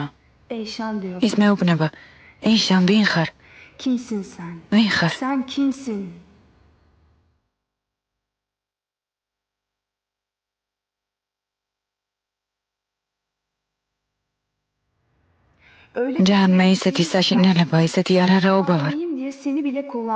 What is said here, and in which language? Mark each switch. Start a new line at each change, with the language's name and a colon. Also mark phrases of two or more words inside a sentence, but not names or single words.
Turkish: Eyşan diyor.
Georgian: ის მეუბნება, ეიშან, ვინ ხარ?
Turkish: Kimsin sen?
Georgian: ვინ ხარ?
Turkish: Sen kimsin? Öyle
Georgian: ჯან, მე ისეთი საშინელება, ისეთი არარაობა ვარ,
Turkish: Anlayayım diye seni bile kullan.